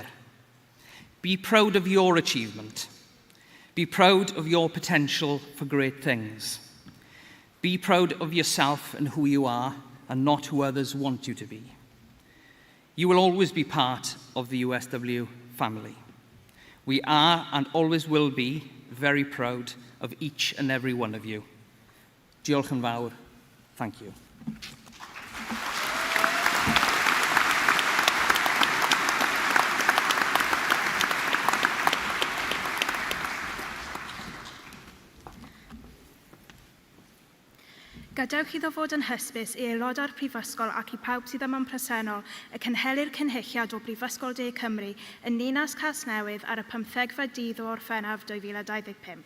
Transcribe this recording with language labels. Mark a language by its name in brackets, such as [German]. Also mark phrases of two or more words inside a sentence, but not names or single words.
[English] Be proud of your achievement. Be proud of your potential for great things. Be proud of yourself and who you are, and not who others want you to be. You will always be part of the USW family. We are and always will be very proud of each and every one of you. [Welsh] Diolch yn fawr. [English] Thank you. [Welsh] Gadewch iddo fod yn hysbys i aelodau'r Prifysgol ac i pawb sydd yma'n presennol y cynhelir cynhylliad o Brifysgol De Cymru yn Ninas Nghasnewydd ar y 15fed dydd o Orffennaf 2025.